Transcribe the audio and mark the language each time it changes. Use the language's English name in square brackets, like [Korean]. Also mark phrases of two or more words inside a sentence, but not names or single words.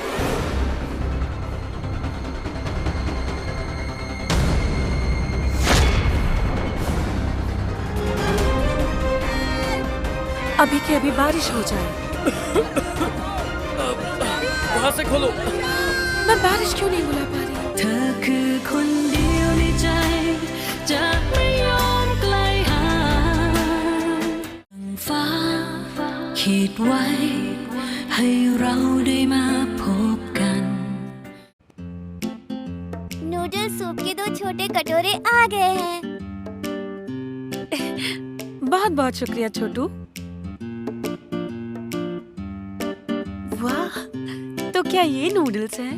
[Hindi] अभी के अभी बारिश हो जाए। वहाँ से खोलो। मैं बारिश क्यों नहीं बुला पा रही? [Thai] เธอคือคนเดียวในใจจะไม่ยอมไกลห่างฟ้าขีดไว้ให้เราได้มาพบกัน [Hindi] नूडल सूप के 2 छोटे कटोरे आ गए हैं। बहुत बहुत शुक्रिया छोटू। वाह, तो क्या ये नूडल्स हैं?